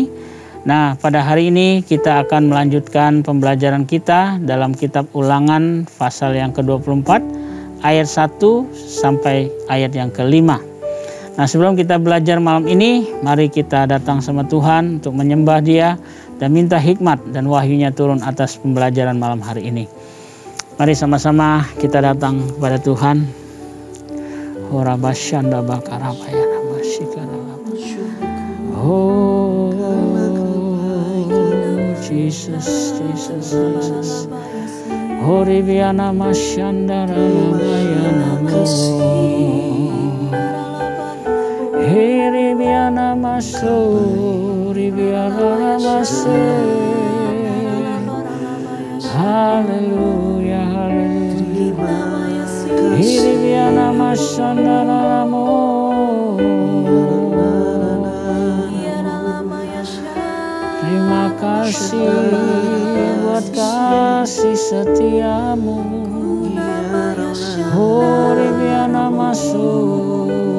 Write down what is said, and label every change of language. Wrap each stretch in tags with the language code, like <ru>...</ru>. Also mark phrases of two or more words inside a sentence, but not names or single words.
<id>Nah, pada hari ini kita akan melanjutkan pembelajaran kita dalam kitab Ulangan pasal yang ke-24 ayat 1 sampai ayat yang ke-5. Nah, sebelum kita belajar malam ini, mari kita datang sama Tuhan untuk menyembah Dia dan minta hikmat dan wahyunya turun atas pembelajaran malam hari ini. Mari sama-sama kita datang kepada Tuhan. Horabashanda bakarabaya namasikara.</id> <en>Oh Jesus, Jesus, Jesus. Horibiana mashandara labaya namo. Heribiana maso, ribiana labase.</en> <id>Haleluya, haleluya. Hiribiana masandara namo. Terima kasih buat kasih setiamu. Hiribiana masuk.</id>